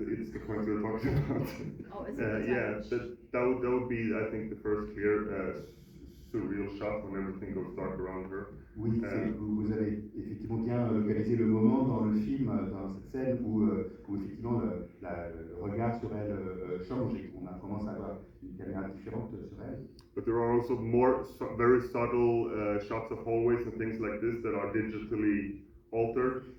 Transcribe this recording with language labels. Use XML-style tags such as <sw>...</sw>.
<en>It's the point we're talking about. Oh, is it Yeah, that would be, I think, the first clear surreal shot when everything goes dark around her.</en> <fr>Oui, vous avez effectivement bien localisé le moment dans le film, dans cette scène où effectivement le regard sur elle changé. On a commencé à avoir une caméra différente sur elle.</fr> <en>But there are also very subtle shots of hallways and things like this that are digitally altered.</en>